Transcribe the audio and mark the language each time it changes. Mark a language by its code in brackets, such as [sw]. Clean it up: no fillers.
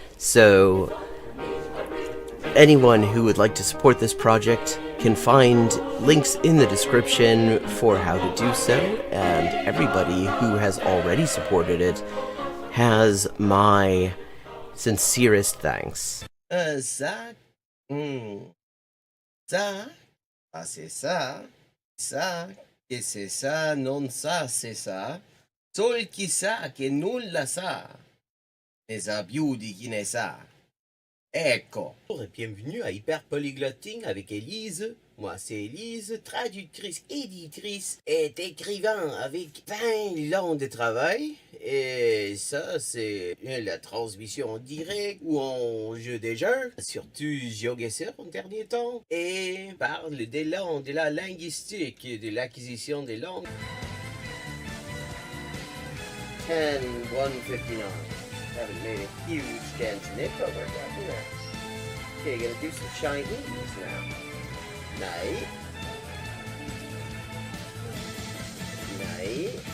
[en] So anyone who would like to support this project can find links in the description for how to do so, and everybody who has already supported it has my sincerest thanks. [fr] Ça, ça, ah c'est ça, que c'est ça, non ça, c'est ça. [it] Sol chi sa che nulla sa, ne sa più di chi ne sa. Ecco. [fr] Bonjour et bienvenue à Hyper Polyglotting avec Élise. Moi c'est Élise, traductrice, éditrice et écrivain avec 20 ans de travail. Et ça c'est la transmission en direct ou en jeu des jeux, surtout GeoGuessr en dernier temps. Et parle des langues, de la linguistique et de l'acquisition des langues. 10-159. [en] Haven't made a huge dent in it, but we're getting there. Okay, gonna do some Chinese now. [sv] Nej. Nej.